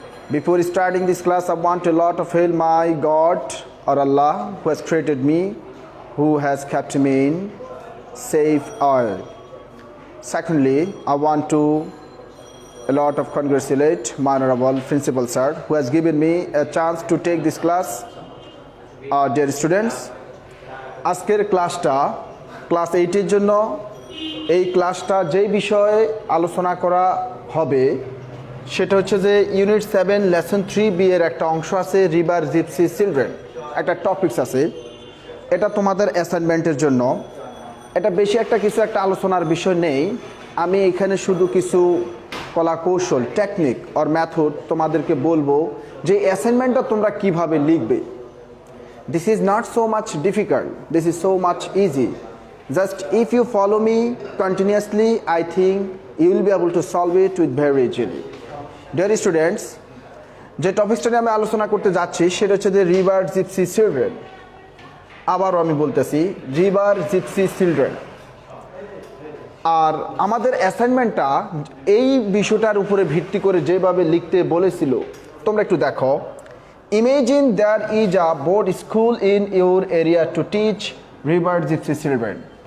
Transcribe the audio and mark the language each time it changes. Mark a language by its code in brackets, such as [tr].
[en] Before starting this class, I want a lot of help my God or Allah who has created me, who has kept me in safe oil. Secondly, I want to a lot of congratulate my honorable principal sir who has given me a chance to take this class. Dear students, [bn] আজকের ক্লাসটা class 8 এর জন্য এই ক্লাসটা যেই বিষয়ে আলোচনা করা হবে সেটা হচ্ছে যে ইউনিট 7 লেসন 3 বি এর একটা অংশ আছে রিভার জিপসি চিলড্রেন একটা টপিকস আছে এটা তোমাদের অ্যাসাইনমেন্টের জন্য এটা বেশি একটা কিছু একটা আলোচনার বিষয় নেই আমি এখানে শুধু কিছু কলা কৌশল টেকনিক অর মেথড তোমাদেরকে বলবো যে অ্যাসাইনমেন্টটা তোমরা কিভাবে লিখবে [en] This is not so much difficult, this is so much easy. Just if you follow me continuously, I think you will be able to solve it with very easily. Dear students, [bn] যে টপিকটা নিয়ে আমি আলোচনা করতে যাচ্ছি সেটা হচ্ছে যে রিভার জিপসি চিলড্রেন আবারও আমি বলতেছি রিভার জিপসি চিলড্রেন আর আমাদের অ্যাসাইনমেন্টটা এই বিষয়টার উপরে ভিত্তি করে যেভাবে লিখতে বলেছিল তোমরা একটু দেখো [en] Imagine there is a board school in your area to teach river gypsy children.